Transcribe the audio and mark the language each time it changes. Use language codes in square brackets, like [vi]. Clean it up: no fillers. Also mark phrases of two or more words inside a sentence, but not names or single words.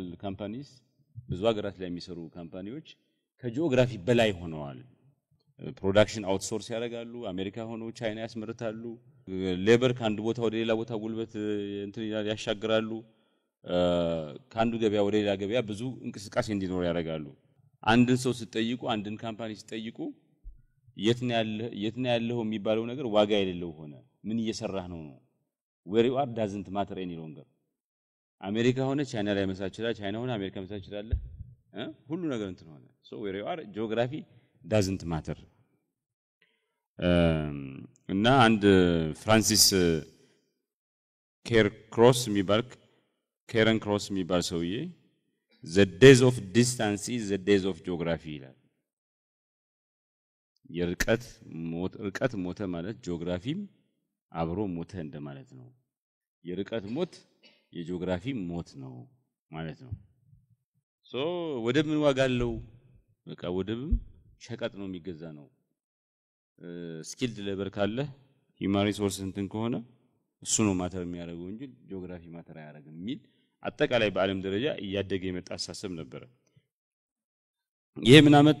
[am] ካምፓኒስ ብዙ ሀገራት ላይ የሚሰሩ ካምፓኒዎች ከጂኦግራፊ በላይ ሆነዋል። [en] production outsource [am] ያደርጋሉ። አሜሪካ ሆነው ቻይና ያስመርታሉ። ሌበር ከአንድ ቦታ ወደ ሌላ ቦታ ጉልበት እንትን ያሻግራሉ። ከአንዱ ገበያ ወደ ሌላ ገበያ ብዙ እንቅስቃሴ እንዲኖር ያደርጋሉ። አንድን ሰው ሲጠይቁ አንድን ካምፓኒ ሲጠይቁ የት ነው ያለው የሚባለው ነገር ዋጋ የሌለው ሆነ። ምን እየሰራህ ነው? [en] where you are doesn't matter any longer። [am] አሜሪካ ሆነ ቻይና ላይ መስራት ይችላል፣ ቻይና ሆነ አሜሪካ መስራት ይችላል። ሁሉ ነገር እንትን ሆነ። [en] so where you are geography doesn't matter። [am] እና አንድ ፍራንሲስ ኬረን ክሮስ የሚባል ሰውዬ [en] the days of distance is the days of geography [am] ይላል። የርቀት ሞተ ማለት ጂኦግራፊም አብሮ ሞተ እንደማለት ነው። የርቀት ሞት የጂኦግራፊ ሞት ነው ማለት ነው። ወደብ ምን ዋጋ አለው? በቃ ወደብም ሸቀጥ ነው የሚገዛ ነው። [en] skilled labor [am] ካለ [en] human resource [am] እንትን ከሆነ እሱ ነው ማተር የሚያደርገው እንጂ ጂኦግራፊ ማተር አያደርግም የሚል አጠቃላይ በዓለም ደረጃ እያደገ የመጣ አሳሰብ ነበር። ይሄ ምን አመጣ?